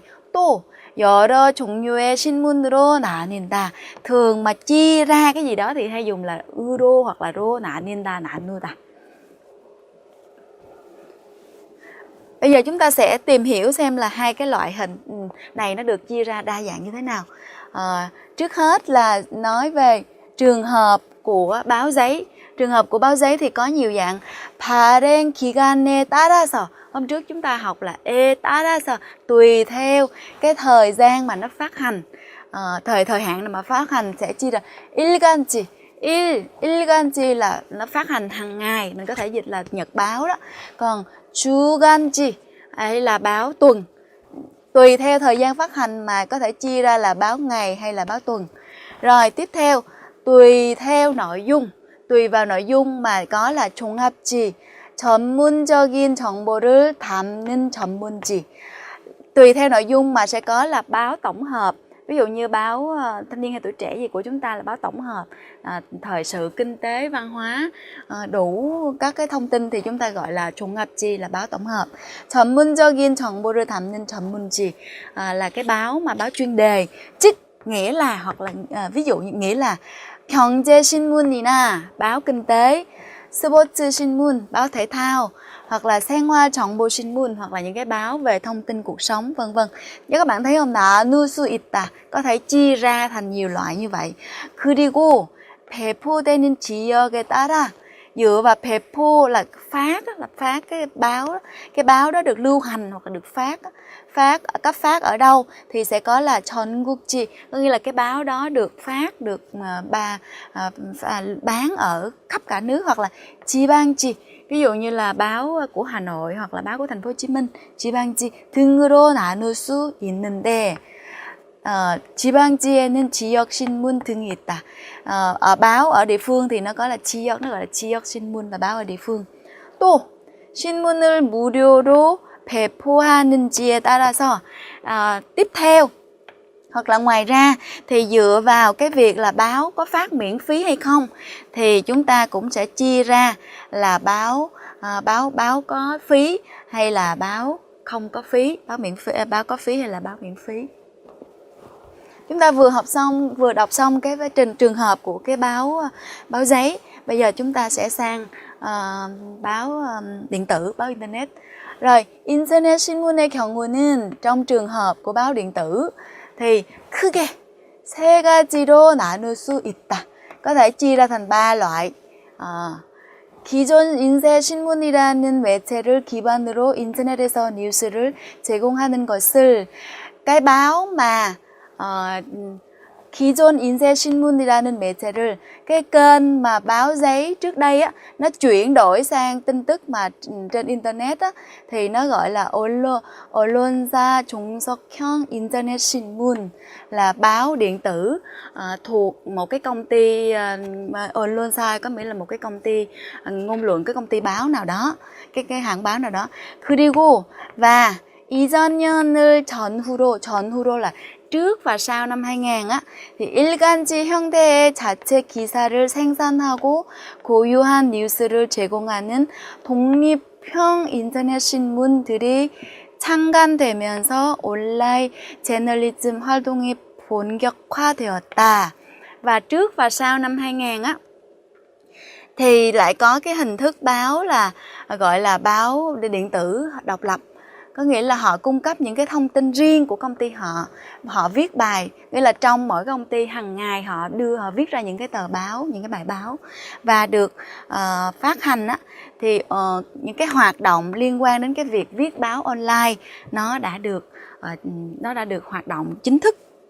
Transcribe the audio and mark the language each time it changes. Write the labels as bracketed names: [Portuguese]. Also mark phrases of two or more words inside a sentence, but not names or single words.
[Korean] 또 여러 종류의 신문으로 나뉜다. [Vietnamese] thường mà chia ra cái gì đó thì hay dùng là 으로 hoặc là [Korean] 로 나뉜다, 나누다. [Vietnamese] Bây giờ chúng ta sẽ tìm hiểu xem là hai cái loại hình này nó được chia ra đa dạng như thế nào. Trước hết là nói về trường hợp của báo giấy. Trường hợp của báo giấy thì có nhiều dạng. [Korean] 발행 기간에 따라서. [Vietnamese] Hôm trước chúng ta học là [Korean] 에 따라서, [Vietnamese] tùy theo cái thời gian mà nó phát hành. Thời hạn mà phát hành sẽ chia ra 일간지. 일간지 là nó phát hành hàng ngày, mình có thể dịch là nhật báo đó. Còn 주간지 hay là báo tuần. Tùy theo thời gian phát hành mà có thể chia ra là báo ngày hay là báo tuần. Rồi tiếp theo, tùy theo nội dung. Tùy vào nội dung mà có là 종합지. [Korean] 전문적인 정보를 담는 전문지. [Vietnamese] Tùy theo nội dung mà sẽ có là báo tổng hợp. Ví dụ như báo Thanh niên hay Tuổi trẻ gì của chúng ta là báo tổng hợp, thời sự, kinh tế, văn hóa, đủ các cái thông tin thì chúng ta gọi là 종합지, là báo tổng hợp. [Korean] 전문적인 정보를 담는 전문지 [Vietnamese] là cái báo mà báo chuyên đề. Chức nghĩa là, hoặc là ví dụ nghĩa là 경제신문이나 báo kinh tế, 스포츠신문 báo thể thao, hoặc là 생활정보신문 hoặc là những cái báo về thông tin cuộc sống vân vân. Các bạn thấy không? [Korean] 나눌 수 있다, [Vietnamese] có thể chia ra thành nhiều loại như vậy. [Korean] 그리고 배포되는 지역에 따라 [Vietnamese] dựa vào 배포 là phát là phát cái báo đó được lưu hành hoặc là được cấp phát ở đâu thì sẽ có là 전국지, có nghĩa là cái báo đó được phát được bán ở khắp cả nước, hoặc là 지방지, ví dụ như là báo của Hà Nội hoặc là báo của thành phố Hồ Chí Minh, [Korean] 지방지 등으로 나눌 수 있는데 지방지에는 지역 신문 등이 있다. [Vietnamese] Ở báo ở địa phương thì nó có là 지역, nó gọi là [Korean] 지역 신문 [Vietnamese] là báo ở địa phương. [Korean] 또 신문을 무료로 배포하는지에 따라서 [Vietnamese] tiếp theo hoặc là ngoài ra thì dựa vào cái việc là báo có phát miễn phí hay không thì chúng ta cũng sẽ chia ra là báo có phí hay là báo không có phí, báo có phí hay là báo miễn phí. Chúng ta vừa đọc xong cái trường hợp của cái báo giấy. Bây giờ chúng ta sẽ sang báo điện tử, báo internet. Rồi, [Korean] internet 신문의 경우는 [Vietnamese] trong trường hợp của báo điện tử thì [Korean] 크게 세 가지로 나눌 수 있다. [Vietnamese] có thể chia ra thành 3 loại. [Korean] 기존 인쇄 신문이라는 매체를 기반으로 인터넷에서 뉴스를 제공하는 것을, [Vietnamese] cái báo mà [Korean] 기존 인쇄 신문이라는 매체를, [Vietnamese] cái kênh mà báo giấy trước đây á, nó chuyển đổi sang tin tức mà trên internet á, thì nó gọi là [Korean] 언론사 종속형 인터넷 신문, [Vietnamese] là báo điện tử thuộc một cái công ty, 언론사 có nghĩa là một cái công ty ngôn luận, cái công ty báo nào đó, cái hãng báo nào đó. [Korean] 그리고 và 이전년을 전후로 [Vietnamese] là trước và sau năm 2000 á, thì [Korean] 일간지 형태의 자체 기사를 생산하고 고유한 뉴스를 제공하는 독립형 인터넷 신문들이 창간되면서 온라인 저널리즘 활동이 본격화되었다. [Vietnamese] Và trước và sau năm 2000 á thì lại có cái hình thức báo là gọi là báo điện tử độc lập. Có nghĩa là họ cung cấp những cái thông tin riêng của công ty họ viết bài, nghĩa là trong mỗi công ty hàng ngày họ viết ra những cái tờ báo, những cái bài báo và được phát hành á, thì những cái hoạt động liên quan đến cái việc viết báo online nó đã được hoạt động chính thức.